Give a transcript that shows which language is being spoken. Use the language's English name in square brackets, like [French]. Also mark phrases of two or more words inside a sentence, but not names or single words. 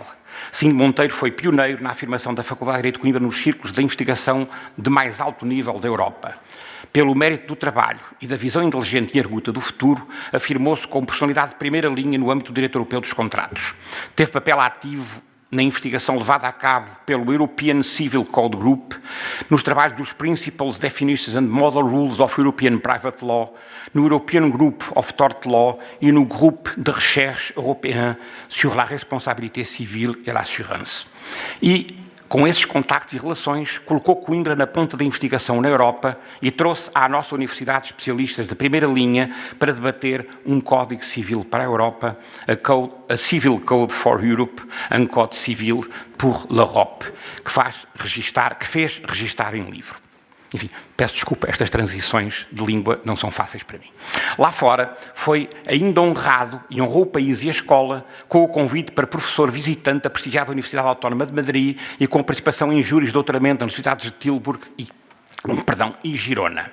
[Portuguese] Sindo Monteiro foi pioneiro na afirmação da Faculdade de Direito de Coimbra nos círculos de investigação de mais alto nível da Europa. Pelo mérito do trabalho e da visão inteligente e arguta do futuro, afirmou-se como personalidade de primeira linha no âmbito do direito europeu dos contratos. Teve papel ativo na investigação levada a cabo pelo European Civil Code Group, nos trabalhos dos Principles, Definitions and Model Rules of European Private Law, no European Group of Tort Law e no Groupe de Recherche Européen sur la Responsabilité Civile et l'Assurance. E, com esses contactos e relações, colocou Coimbra na ponta da investigação na Europa e trouxe à nossa universidade especialistas de primeira linha para debater um Código Civil para a Europa, [English] a Civil Code for Europe, [French] un Code Civil pour l'Europe, [Portuguese] que fez registar em livro. Enfim, peço desculpa, estas transições de língua não são fáceis para mim. Lá fora, foi ainda honrado e honrou o país e a escola com o convite para professor visitante da prestigiada Universidade Autónoma de Madrid e com participação em júris de doutoramento nas universidades de Tilburg e Girona.